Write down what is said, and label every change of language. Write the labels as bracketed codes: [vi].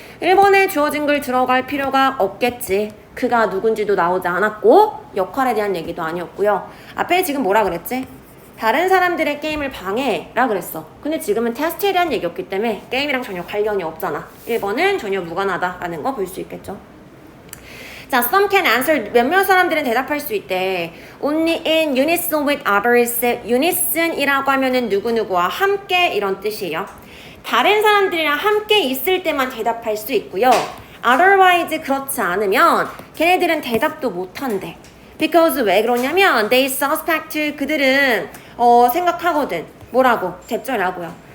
[ko] 1번에 주어진 글 들어갈 필요가 없겠지. 그가 누군지도 나오지 않았고 역할에 대한 얘기도 아니었고요. 앞에 지금 뭐라 그랬지? 다른 사람들의 게임을 방해라 그랬어. 근데 지금은 테스트에 대한 얘기였기 때문에 게임이랑 전혀 관련이 없잖아. 1번은 전혀 무관하다라는 거 볼 수 있겠죠. 자, [en] some can answer. [ko] 몇몇 사람들은 대답할 수 있대. [en] Only in unison with others. [ko] unison이라고 하면은 누구누구와 함께 이런 뜻이에요. 다른 사람들이랑 함께 있을 때만 대답할 수 있고요. [en] Otherwise [ko] 그렇지 않으면 걔네들은 대답도 못한대. [en] Because [ko] 왜 그러냐면 [en] they suspect, [ko] 그들은 생각하거든. 뭐라고? 대절하고요.